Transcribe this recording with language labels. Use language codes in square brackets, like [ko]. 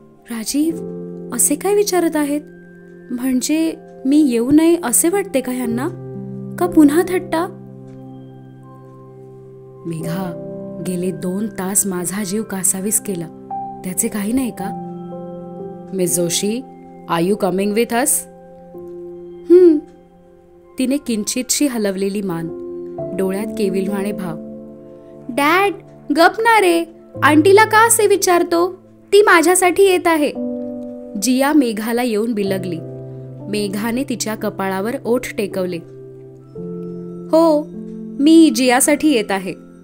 [mr] राजीव, असे काय विचारत आहेत? म्हणजे मी येऊ नये असे वाटते का ह्यांना? का पुन्हा थट्टा? मेघा, गेले 2 तास माझा जीव कासावीस केला. त्याचे काही नाही का? [en] Miss Joshi, are you coming with us? [mr] तिने किंचितशी हलवलेली मान, डोळ्यात केविलवाणे भाव. डॅड, गप ना रे. आंटीला का असे विचारतो? ती माझ्यासाठी येत आहे. जिया मेघाला येऊन बिलगली. मेघाने तिच्या कपाळावर ओठ टेकवले. हो, मी जियासाठी येत आहे.